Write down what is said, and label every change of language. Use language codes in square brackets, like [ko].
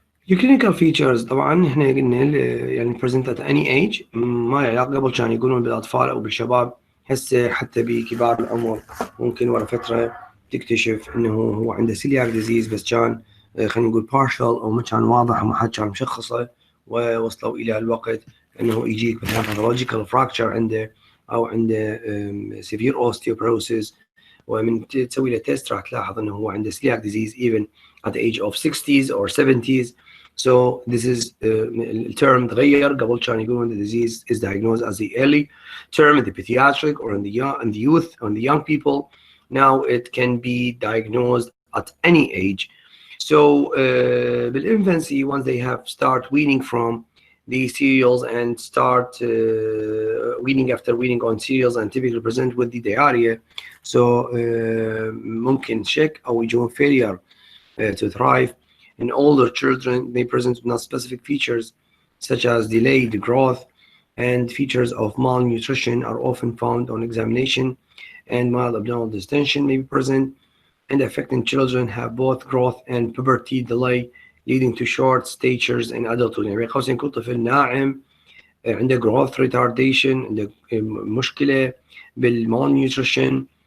[ar] الكلينيكال فيتشرز طبعا احنا قلنا يعني [en] present at any age، [ar] ما له علاقة، قبل كانوا يقولون بالاطفال او بالشباب، هسه حتى بكبار العمر ممكن ورا فترة تكتشف انه هو عنده celiac disease بس كان خلينا نقول partial او ما كان واضح وما حد كان مشخصه، ووصلوا الى الوقت انه يجيك مثلا pathological fracture عنده او عنده severe osteoporosis، ومن تسوي له تيست راح تلاحظ انه هو عنده celiac disease [en] even at the age of 60s or 70s. So this is [ar] الترم تغير، قبل كان يقولون [en] the disease is diagnosed as the early term in the pediatric or in the youth or in the young people. Now it can be diagnosed at any age. So بالinfancy, once they have start weaning from the cereals and start weaning after weaning on cereals and typically present with the diarrhea, so [ar] ممكن شك أو يجون [en] failure to thrive. In older children, they present with non-specific features such as delayed growth, and features of malnutrition are often found on examination, and mild abdominal distension may be present, and affecting children have both growth and puberty delay leading to short statures in adulthood. [ar] يعني قوسين كل طفل ناعم عنده growth retardation، عنده مشكلة بالmalnutrition.